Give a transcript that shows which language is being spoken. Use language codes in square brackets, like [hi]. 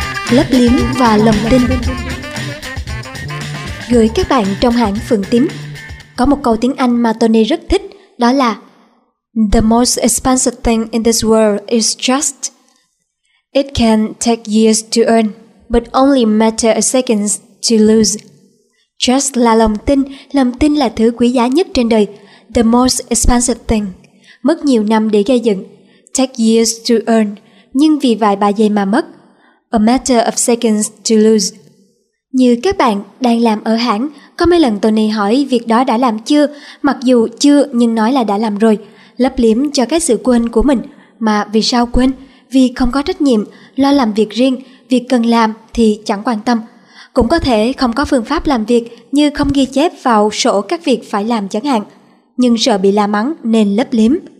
[vi] Lấp liếm và lòng tin. Gửi các bạn trong hãng Phượng Tím, có một câu tiếng Anh mà Tony rất thích, đó là [en] "The most expensive thing in this world is trust. It can take years to earn, but only matter of seconds to lose." [vi] Trust là lòng tin là thứ quý giá nhất trên đời. [en] The most expensive thing, [vi] mất nhiều năm để gây dựng. [en] Take years to earn, [vi] nhưng vì vài 3 giây mà mất. [en] A matter of seconds to lose. [vi] Như các bạn đang làm ở hãng, có mấy lần Tony hỏi việc đó đã làm chưa, mặc dù chưa nhưng nói là đã làm rồi, lấp liếm cho cái sự quên của mình. Mà vì sao quên? Vì không có trách nhiệm, lo làm việc riêng, việc cần làm thì chẳng quan tâm. Cũng có thể không có phương pháp làm việc, như không ghi chép vào sổ các việc phải làm chẳng hạn, nhưng sợ bị la mắng nên lấp liếm.